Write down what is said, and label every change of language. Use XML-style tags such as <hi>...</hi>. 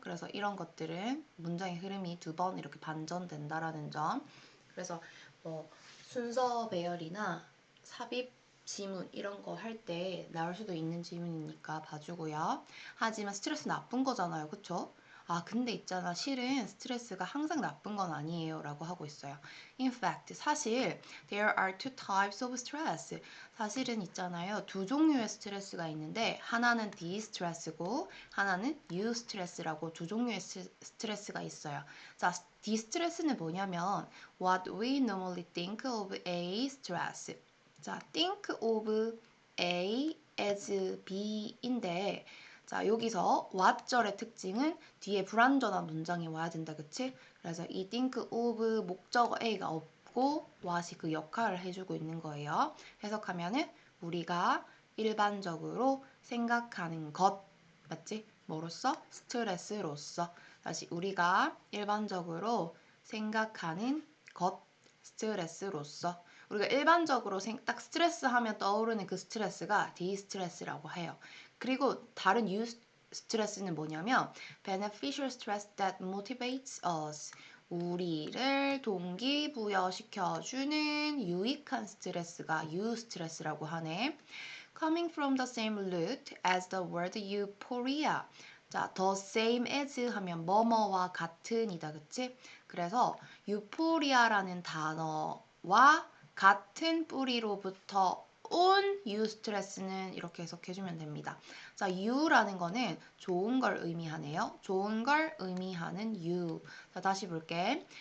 <ko>그래서 이런 것들은 문장의 흐름이 두 번 이렇게 반전된다라는 점. 그래서 뭐 순서 배열이나 삽입 지문 이런 거 할 때 나올 수도 있는 질문이니까 봐주고요. 하지만 스트레스 나쁜 거잖아요. 그쵸? 아, 근데 있잖아. 실은 스트레스가 항상 나쁜 건 아니에요. 라고 하고 있어요.</ko> <en>In fact,</en> <ko>사실</ko> <en>there are two types of stress.</en> <ko>사실은 있잖아요. 두 종류의 스트레스가 있는데 하나는 디스트레스고 하나는 유스트레스라고 두 종류의 스트레스가 있어요. 자, 디스트레스는 뭐냐면</ko> <en>what we normally think of a stress.</en> <ko>자, think of A as B인데 자, 여기서 what절의 특징은 뒤에 불완전한 문장이 와야 된다, 그치? 그래서 이 think of 목적어 A가 없고 what이 그 역할을 해주고 있는 거예요. 해석하면은 우리가 일반적으로 생각하는 것, 맞지? 뭐로써? 스트레스로서. 다시 우리가 일반적으로 생각하는 것, 스트레스로서. 우리가 일반적으로 딱 스트레스 하면 떠오르는 그 스트레스가 디스트레스라고 해요. 그리고 다른 스트레스는 뭐냐면</ko> <en>beneficial stress that motivates us.</en> <ko>우리를 동기부여시켜주는 유익한 스트레스가 유스트레스라고 하네.</ko> <en>Coming from the same root as the word euphoria.</en> <ko>자, the same as 하면 뭐뭐와 같은이다, 그치? 그래서 euphoриa라는 단어와 같은 뿌리로부터 온 유스트레스는 이렇게 해석해주면 됩니다. 자, U라는 거는 좋은 걸 의미하네요. 좋은 걸 의미하는 U. 자, 다시 볼게.</ko>